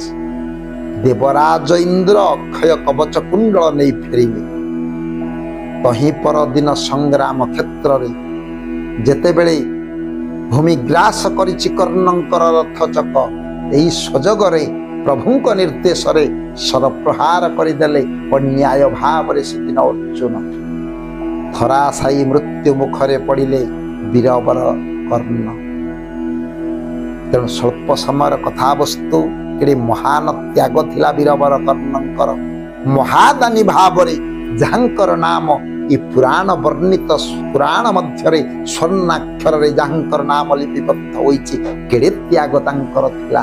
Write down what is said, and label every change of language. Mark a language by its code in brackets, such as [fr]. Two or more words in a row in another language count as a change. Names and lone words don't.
[or] ଦେବରାଜ ଇନ୍ଦ୍ର ଅକ୍ଷୟ କବଚ କୁଣ୍ଡଳ ନେଇ ଫେରିଲେ। ତହିଁ ପରଦିନ ସଂଗ୍ରାମ କ୍ଷେତ୍ରରେ ଯେତେବେଳେ ଭୂମି ଗ୍ରାସ କରିଛି କର୍ଣ୍ଣଙ୍କର ରଥ ଚକ, ଏହି ସୁଯୋଗରେ ପ୍ରଭୁଙ୍କ ନିର୍ଦ୍ଦେଶରେ ଶର ପ୍ରହାର କରିଦେଲେ ଅନ୍ୟାୟ ଭାବରେ ସେଦିନ ଅର୍ଜୁନ ଧରାଶାୟୀ ମୃତ୍ୟୁ ମୁଖରେ ପଡ଼ିଲେ ବୀରବର କର୍ଣ୍ଣ। ତେଣୁ ସ୍ୱଳ୍ପ ସମୟର କଥାବସ୍ତୁ ଏଠି ମହାନ ତ୍ୟାଗ ଥିଲା ବୀରବର କର୍ଣ୍ଣଙ୍କର। ମହାଦାନୀ ଭାବରେ ଯାହାଙ୍କର ନାମ ଏ ପୁରାଣ ବର୍ଣ୍ଣିତ ପୁରାଣ ମଧ୍ୟରେ ସ୍ୱର୍ଣ୍ଣାକ୍ଷରରେ ଯାହାଙ୍କର ନାମ ଲିପିବଦ୍ଧ ହୋଇଛି, କେଡ଼େ ତ୍ୟାଗ ତାଙ୍କର ଥିଲା।